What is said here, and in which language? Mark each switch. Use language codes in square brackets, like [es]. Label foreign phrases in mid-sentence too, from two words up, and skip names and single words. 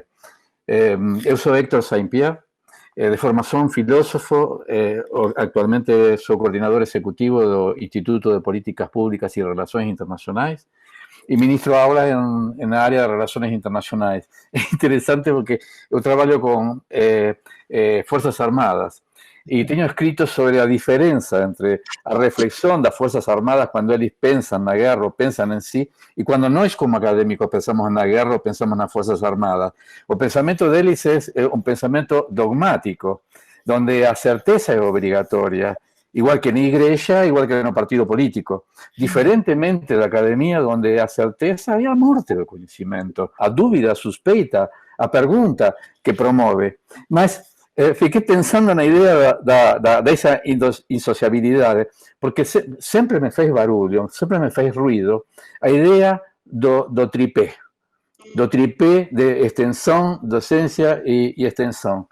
[pt] Eu sou Héctor Saint-Pierre, de formação filósofo. Actualmente sou coordenador executivo do Instituto de Políticas Públicas e Relações Internacionais e ministro aulas na área de relações internacionais. É interessante porque eu trabalho com Forças Armadas. [es] Y tengo escrito sobre la diferencia entre la reflexión de las Fuerzas Armadas cuando ellos piensan en la guerra o piensan en sí, y cuando no es como académicos pensamos en la guerra o pensamos en las Fuerzas Armadas. El pensamiento de ellos es un pensamiento dogmático, donde la certeza es obligatoria, igual que en iglesia, igual que en un partido político. Diferentemente de la academia, donde la certeza es la muerte del conocimiento, [pt] a dúvida, a suspeita, a [es] pregunta que promueve. [pt] Mas, fiquei pensando na ideia dessa insociabilidade, porque sempre me fez barulho, sempre me fez ruído, a ideia do tripé de extensão, docência e extensão.